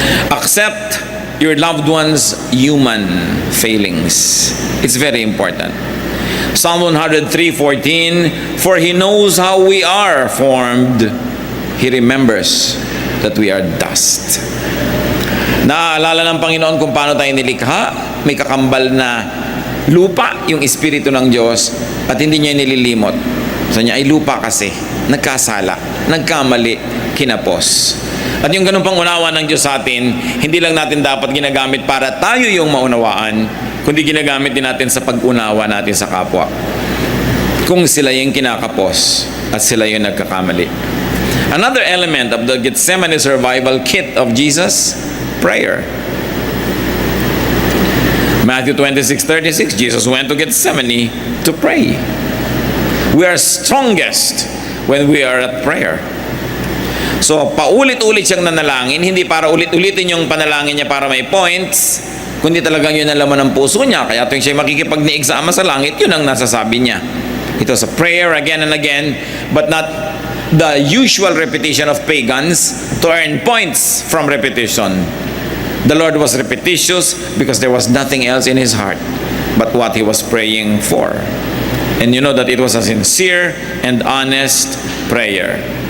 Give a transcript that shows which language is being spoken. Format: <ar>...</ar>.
<en>Accept your loved one's human failings. It's very important. Psalm 103:14, for He knows how we are formed. He remembers that we are dust.</en> <tl>Naaalala ng Panginoon kung paano tayo nilikha. May kakambal na lupa yung Espiritu ng Diyos at hindi niya nililimot. Sa niya ay lupa kasi, nagkasala, nagkamali, kinapos. At yung ganun pang unawa ng Diyos sa atin, hindi lang natin dapat ginagamit para tayo yung maunawaan, kundi ginagamit din natin sa pag-unawa natin sa kapwa. Kung sila yung kinakapos at sila yung nagkakamali.</tl> <en>Another element of the Gethsemane survival kit of Jesus, prayer. Matthew 26:36, Jesus went to Gethsemane to pray. We are strongest when we are at prayer.</en> <tl>So, paulit-ulit siyang nanalangin, hindi para ulit-ulitin yung panalangin niya para may points, kundi talagang yun ang laman ng puso niya. Kaya tuwing siya makikipag-niig sa Ama sa langit, yun ang nasasabi niya.</tl> <en>It was a prayer again and again, but not the usual repetition of pagans to earn points from repetition. The Lord was repetitious because there was nothing else in His heart but what He was praying for. And you know that it was a sincere and honest prayer.</en>